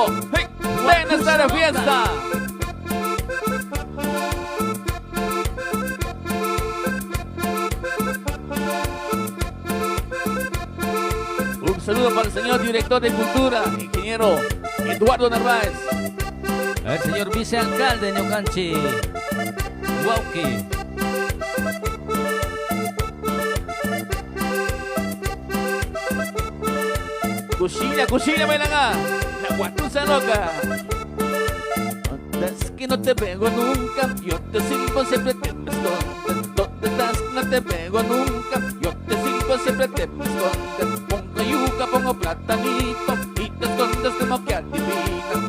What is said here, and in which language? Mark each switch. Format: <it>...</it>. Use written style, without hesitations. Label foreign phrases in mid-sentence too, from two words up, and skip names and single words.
<es>¡Hey! ¡Ven a esta fiesta! Un saludo para el señor director de Cultura, ingeniero Eduardo Narváez. El señor vicealcalde Ñukanchi, Wauki. Cuchilla, bailanga. La Guatusa Loca. ¿Dónde es que no te veo nunca? Yo te silbo, siempre te me escondes. ¿Dónde estás? No te veo nunca. Yo te silbo, siempre te me escondes. Pongo yuca, pongo platanito y te escondes como que adivinas.</es>